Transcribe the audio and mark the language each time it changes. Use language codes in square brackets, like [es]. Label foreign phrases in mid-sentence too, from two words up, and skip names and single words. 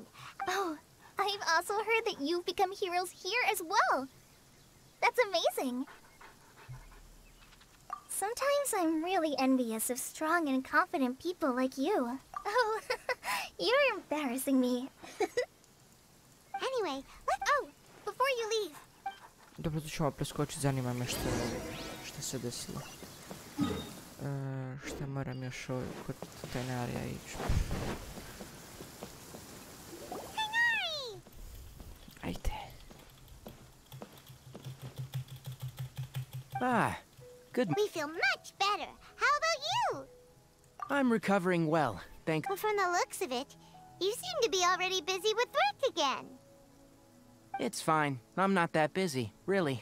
[en] Oh, I've also heard that you've become heroes here as well. That's amazing. Sometimes I'm really envious of strong and confident people like you. Oh, you're embarrassing me. Anyway, before you leave. [bs] Dobro, tu ćemo preskočiti, zanima me šta se desilo. Šta moram još kod Tainarija ići? Tainari! Ajde. [en] Ah, good. We feel much better. How about you? I'm recovering well, thank... Well, from the looks of it, you seem to be already busy with work again. It's fine. I'm not that busy, really.